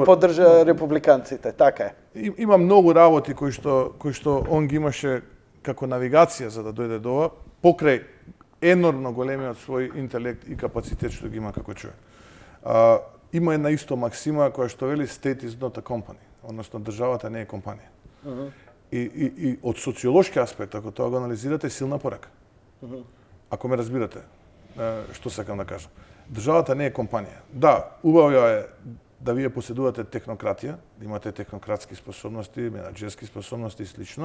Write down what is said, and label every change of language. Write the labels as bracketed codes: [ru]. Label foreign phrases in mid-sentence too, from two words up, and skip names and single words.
[mk] поддржа републиканците, така е. Има многу работи кои што он ги имаше како навигација за да дојде до ова, покрај енормно големиот свој интелект и капацитет што ги има како човек. Има една исто максима која што вели [en] state is not a company, [mk] односно државата не е компанија. И од социолошки аспект, ако тоа го анализирате, силна порака. Ако ме разбирате, што сакам да кажам. Државата не е компанија. Да, убаво е да вие поседувате технократија, да имате технократски способности, менаџерски способности и слично.